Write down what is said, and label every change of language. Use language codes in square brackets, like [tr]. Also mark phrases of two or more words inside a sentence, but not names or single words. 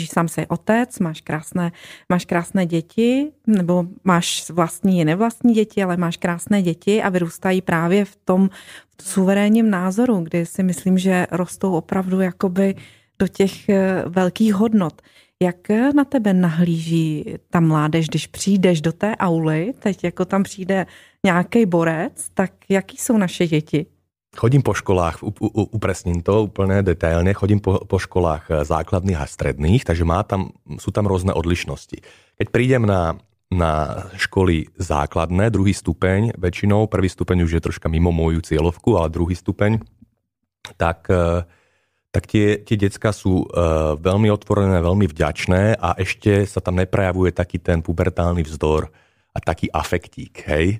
[cs] Sám jsi otec, máš krásné děti, nebo máš vlastní i nevlastní děti, ale máš krásné děti a vyrůstají právě v tom suverénním názoru, kdy si myslím, že rostou opravdu jakoby do těch velkých hodnot. Jak na tebe nahlíží ta mládež, když přijdeš do té auly, teď jako tam přijde nějaký borec, tak jaký jsou naše děti? [sk] Chodím po školách, upresním to úplne detailne, chodím po školách základných a stredných, takže sú tam rôzne odlišnosti. Keď prídem na školy základné, druhý stupeň, väčšinou, prvý stupeň už je troška mimo moju cieľovku, ale druhý stupeň, tak tie decká sú veľmi otvorené, veľmi vďačné a ešte sa tam neprejavuje taký ten pubertálny vzdor a taký afektík, hej.